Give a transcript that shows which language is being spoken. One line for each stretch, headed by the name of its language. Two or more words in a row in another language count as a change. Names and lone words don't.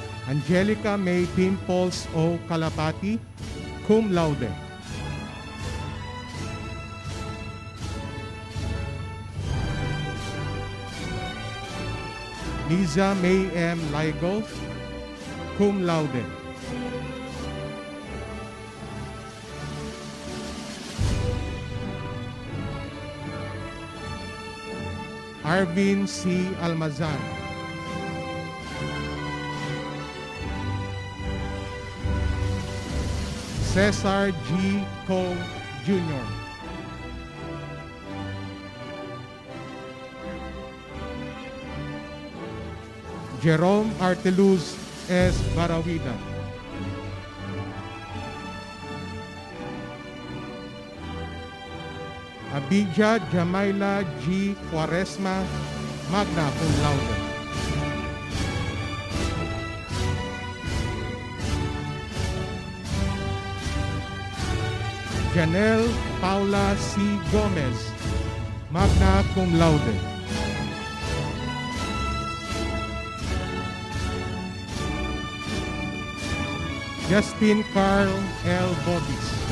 English: Angelica May Pimples O. Kalapati,
Latin: cum laude.
English: Liza May M. Ligo,
Latin: cum laude.
English: Arvin C. Almazan. Cesar G. Cole Jr. Jerome Arteluz S. Barawida. Abidja Jamaila G. Quaresma,
Latin: magna cum laude. Janelle Paula C. Gomez, magna cum laude.
English: Justin Carl L. Bobis.